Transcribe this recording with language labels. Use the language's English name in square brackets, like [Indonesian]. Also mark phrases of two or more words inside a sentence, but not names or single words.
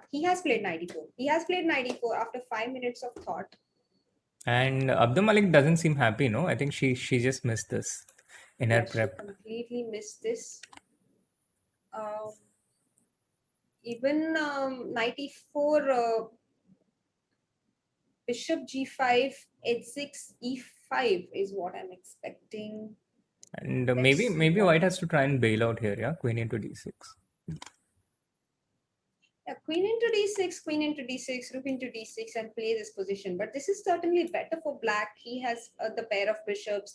[English] He has played knight e4. He has played knight e4 after 5 minutes of thought. And Abdul Malik doesn't seem happy, no? I think she just missed this in her Yeah, she prep. completely missed this. Um, even knight e4, bishop g5, h6, e5 is what I'm expecting. And Let's see maybe what. White has to try and bail out here, yeah? Queen into d6. Yeah, queen into d6, queen into d6, rook into d6, and play this position. But this is certainly better for black. He has the pair of bishops.